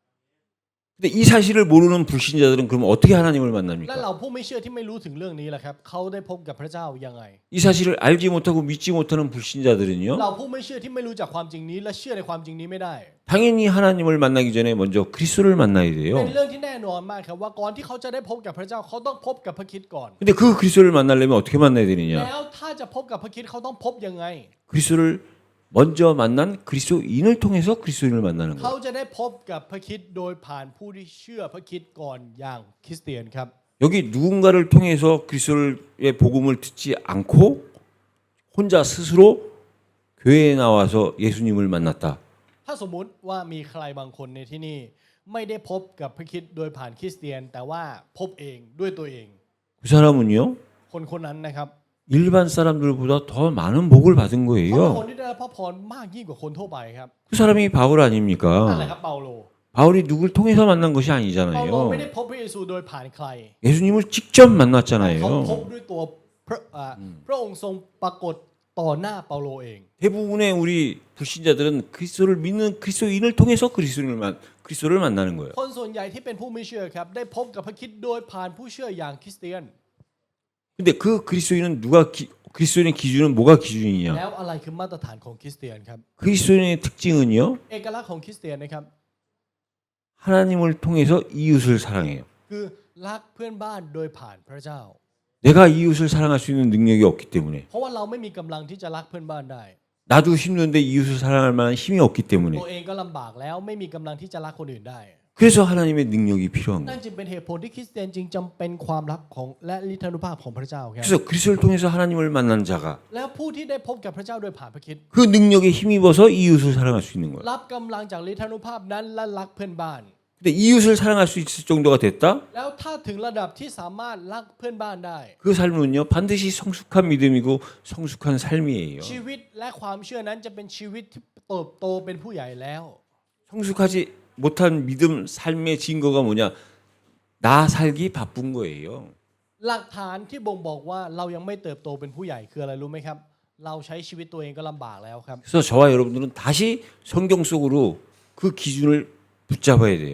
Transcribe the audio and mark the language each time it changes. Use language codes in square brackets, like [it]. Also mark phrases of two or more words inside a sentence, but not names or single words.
[ko] 근데 이 사실을 모르는 불신자들은 그럼 어떻게 하나님을 [th] และ [ko] 만납니까? [th] เราผู้ไม่เชื่อที่ไม่รู้ถึงเรื่องนี้แหละครับเขาได้พบกับพระเจ้ายังไง [ko] 이 사실을 알지 못하고 믿지 못하는 불신자들은요. [th] เราผู้ไม่เชื่อที่ไม่รู้จักความจริงนี้และเชื่อในความจริงนี้ไม่ได้ [ko] 당연히 하나님을 만나기 전에 먼저 그리스도를 만나야 [th] เป็น [ko] 돼요. [th] เรื่องที่แน่นอนมากครับว่าก่อนที่เขาจะได้พบกับพระเจ้าเขาต้องพบกับพระคริสต์ก่อน [ko] 근데 그 그리스도를 만나려면 어떻게 만나야 되느냐? [th] แล้วถ้าจะพบกับพระคริสต์เขาต้องพบยังไง [ko] 그리스도를 먼저 만난 그리스도인을 통해서 그리스도인을 만나는 [th] เขา [ko] 거예요. [th] จะได้พบกับพระคริสต์โดยผ่านผู้ที่เชื่อพระคริสต์ก่อนอย่างคริสเตียนครับ [ko] 여기 누군가를 통해서 그리스도의 복음을 듣지 않고 혼자 스스로 교회에 나와서 예수님을 만났다. [th] ถ้าสมมุติว่ามีใครบางคนในที่นี่ไม่ได้พบกับพระคริสต์โดยผ่านคริสเตียน แต่ว่าพบเองด้วยตัวเอง [ko] 그 사람은요 [th] คนคนนั้นนะครับ [ko] 일반 사람들보다 더 많은 복을 받은 [th] เขาเป็นคน [ko] 거예요. [th] ที่ได้รับพระพรมากยิ่งกว่าคนทั่วไปครับ [ko] 그 사람이 바울 [th] นั่นแหละ [ko] 아닙니까? [th] ครับเปาโล [ko] 바울이 누굴 통해서 만난 것이 [th] เปาโลไม่ได้ [ko] 아니잖아요. [th] พบพระเยซูโดยผ่านใคร [ko] 예수님을 직접 [th] เขาพบ [ko] 만났잖아요. [th] ด้วยตัวพระองค์ทรงปรากฏต่อหน้าเปาโลเอง [ko] 대부분의 우리 불신자들은 그리스도를 믿는 그리스도인을 통해서 그리스도를 만나는 거예요. [th] คนส่วนใหญ่ที่เป็นผู้ไม่เชื่อครับได้พบกับพระคริสต์โดยผ่านผู้เชื่ออย่างคริสเตียน [ko] 근데 그 그리스도인은 그리스도인의 기준은 뭐가 기준이냐? [th] แล้วอะไรคือมาตรฐานของคริสเตียนครับ [ko] 그리스도인의 특징은요. [th] เอกลักษณ์ของคริสเตียนนะครับ [ko] 하나님을 통해서 이웃을 사랑해요. [th] คือรักเพื่อนบ้านโดยผ่านพระเจ้า [ko] 내가 이웃을 사랑할 수 있는 능력이 없기 때문에 [th] เพราะว่าเราไม่มีกำลังที่จะรักเพื่อนบ้านได้ [ko] 나도 힘든데 이웃을 사랑할 만한 힘이 없기 [th] ตัว [ko] 때문에 [th] เองก็ลำบากแล้วไม่มีกำลังที่จะรักคนอื่นได้ [ko] 그래서 하나님의 능력이 필요한 [th] นั่น [ko] 거예요. [th] จึงเป็นเหตุผลที่คริสเตียนจึงจำเป็นความรักของและฤทธานุภาพของพระเจ้าครับ [ko] 그래서 그리스도를 통해서 하나님을 만난 자가 [th] แล้วผู้ที่ได้พบกับพระเจ้าโดยผ่านพระคริสต์ [ko] 그 능력에 힘입어서 이웃을 사랑할 수 있는 거예요. [th] รับกำลังจากฤทธานุภาพนั้นและรักเพื่อนบ้าน [ko] 근데 이웃을 사랑할 수 있을 정도가 됐다? [th] แล้วถ้าถึงระดับที่สามารถรักเพื่อนบ้านได้ [ko] 그 삶은요 반드시 성숙한 믿음이고 성숙한 삶이에요. [th] ชีวิตและความเชื่อนั้นจะเป็นชีวิตที่เติบโตเป็นผู้ใหญ่แล้ว [ko] 성숙하지 못한 믿음 삶의 증거가 뭐냐? 나 살기 바쁜 거예요. [th] หลักฐานที่บ่งบอกว่าเรายังไม่เติบโตเป็นผู้ใหญ่คืออะไรรู้ไหมครับ เราใช้ชีวิตตัวเองก็ลำบากแล้วครับ [ko] 그래서 저와 여러분들은 다시 성경 속으로 그 기준을 붙잡아야 돼요.